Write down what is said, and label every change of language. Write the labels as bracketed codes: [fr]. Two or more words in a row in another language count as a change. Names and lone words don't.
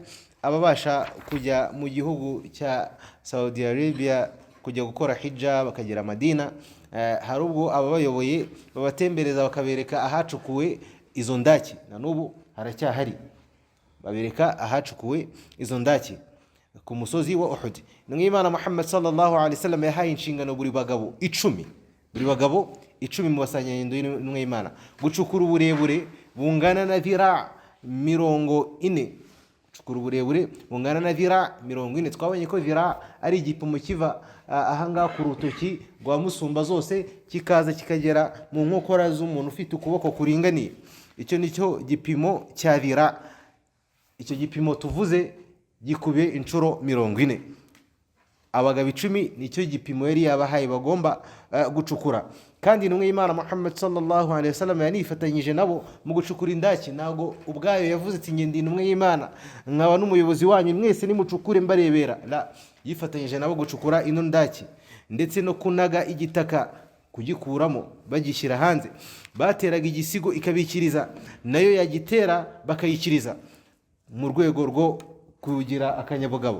[rw] Ababasha kujya mu gihugu cya Saudi Arabia kujya gukora hijja bakagera Madina, hari ubwo ababayoboye babatembereza bakabereka ahacukuwe izo ndaki. Na n'ubu haracyahari, babereka ahacukuwe izo ndaki ku musozi wa Uhud. Intumwa y'Imana Muhammad [ar] صلى الله عليه وسلم [rw] yahaye inshingano buri bagabo 10 mu basangirangendo y'intumwa y'Imana gucukura uburebure bungana na dhira 40. Twabonye ko dhira ari igipimo kiva ahangaha ku rutoki rwa musumba zose kikaza kikagera mu nkokora z'umuntu ufite ukuboko kuringaniye. Icyo nicyo gipimo cya dhira. Icyo gipimo tuvuze gikube inshuro 40. Abagabo 10 nicyo gipimo yari yabahaye bagomba gucukura. Kandi intumwa y'Imana Muhammad [ar] صلى الله عليه وسلم [rw] yanifatanyije nabo mu gucukura indaki. Nago ubwayo yavuze ati ngende intumwa y'Imana nkaba n'umuyobozi wanyu, mwese nimucukure mbarebera. La, yifatanyije nabo gucukura ino ndaki ndetse no kunaga igitaka kugikuramo bagishyira hanze. Bateraga igisigo ikabikiriza, nayo yagitera bakayikiriza mu rwego rwo kugira akanyabugabo.